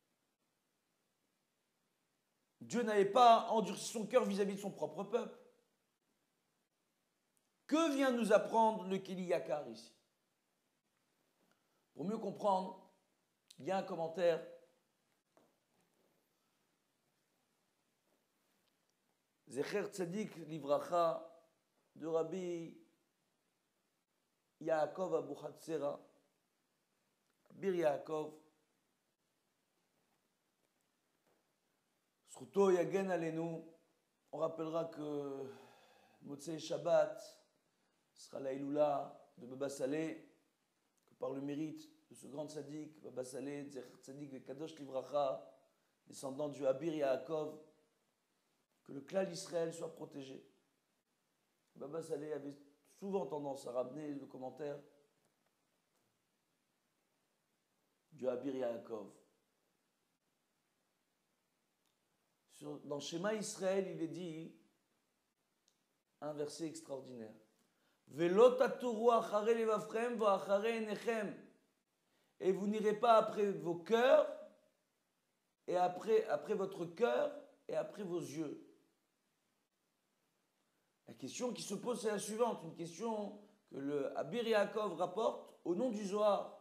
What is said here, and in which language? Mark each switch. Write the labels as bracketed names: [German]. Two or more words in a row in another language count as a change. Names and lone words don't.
[French] Dieu n'avait pas endurci son cœur vis-à-vis de son propre peuple. Que vient nous apprendre le Keli Yakar ici? Pour mieux comprendre, il y a un commentaire [Hebrew] זכר צדיק לברכה [French] de Rabbi Yaakov Abu Hatzera, Bir Yaakov, [Hebrew] זכותו יגן עלינו. [French] On rappellera que [Hebrew] מוצאי שבת [French] sera la Iloula de Baba Saleh, que par le mérite de ce grand tzaddik, Baba Saleh, tzaddik de [Hebrew] קדוש לברכה, [French] descendant du Abir Yaakov, que le clan d'Israël soit protégé. Baba Saleh avait souvent tendance à ramener le commentaire du Abir Yaakov. Dans Shema Israël, il est dit un verset extraordinaire. [Hebrew] ולא תתורו אחרי לבבכם ואחרי עיניכם. [French] Et vous n'irez pas après vos cœurs, et après votre cœur, et après vos yeux. La question qui se pose, c'est la suivante, une question que le Abir Yaakov rapporte au nom du Zohar.